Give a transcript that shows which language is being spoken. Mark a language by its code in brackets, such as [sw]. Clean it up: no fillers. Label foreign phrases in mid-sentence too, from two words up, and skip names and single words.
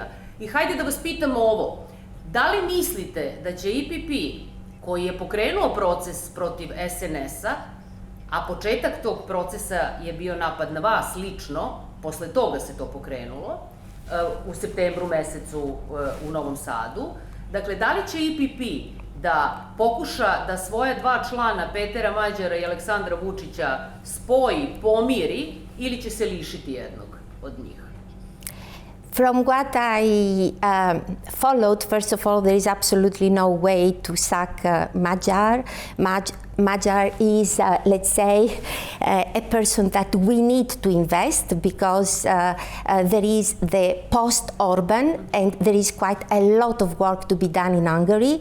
[sr] I hajde da vas pitamo ovo, da li mislite da će EPP, koji je pokrenuo proces protiv SNS-a, a početak tog procesa je bio napad na vas lično, posle toga se to pokrenulo, u septembru mesecu u Novom Sadu, dakle, da li će EPP da pokuša da svoja dva člana, Petera Magyara i Aleksandra Vučića, spoji, pomiri, ili će se lišiti jednog od njih? [en] From what I followed, first of all, there is absolutely no way to sack Magyar. Magyar is, let's say, a person that we need to invest because there is the post-Orban and there is quite a lot of work to be done in Hungary.